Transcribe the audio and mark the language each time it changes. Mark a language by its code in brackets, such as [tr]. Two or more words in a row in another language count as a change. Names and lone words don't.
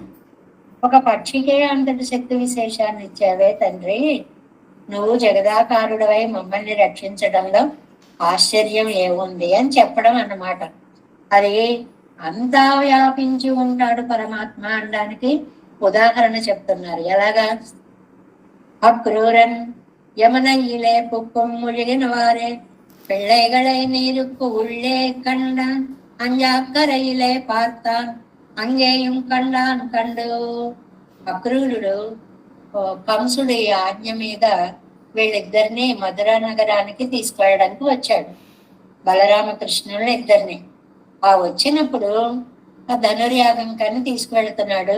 [te] ఒక పక్షికే అంతటి శక్తి విశేషాన్ని ఇచ్చావే తండ్రి, నువ్వు జగదాకారుడవై మమ్మల్ని రక్షించడంలో ఆశ్చర్యం ఏముంది అని చెప్పడం అన్నమాట. అది అంతా వ్యాపించి ఉంటాడు పరమాత్మ అనడానికి ఉదాహరణ చెప్తున్నారు. ఎలాగా? [ta] அக்ரூரன் யமனையிலே புக்கும் முழுகினவாறே பிள்ளைகளை நீருக்கு உள்ளே கண்டான், அஞ்சாக்கரையிலே பார்த்தான், அங்கேயும் கண்டான் கண்டு. [te] అక్రూరుడు కంసుడి ఆజ్ఞ మీద వీళ్ళిద్దరిని మధురా నగరానికి తీసుకువెళ్ళడానికి వచ్చాడు, బలరామకృష్ణులు ఇద్దరిని. ఆ వచ్చినప్పుడు ఆ ధనుర్యాగం కని తీసుకువెళ్తున్నాడు.